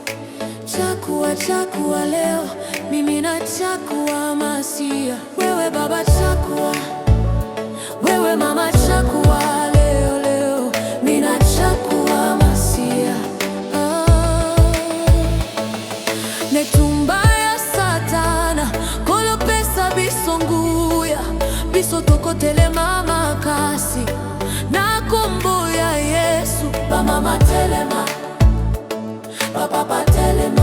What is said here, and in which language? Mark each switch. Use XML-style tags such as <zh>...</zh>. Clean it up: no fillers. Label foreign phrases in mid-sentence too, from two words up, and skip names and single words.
<sw>chakua leo, mimi na chakua masia. Wewe baba chakua, wewe mama chakua leo, mimi na chakua masia.</sw> <ln>Netumba ya satana, kolo pesa bisonguya, biso tokotele mama kasi, na kombo ya Yesu, ba mama telema, papa telema.</ln>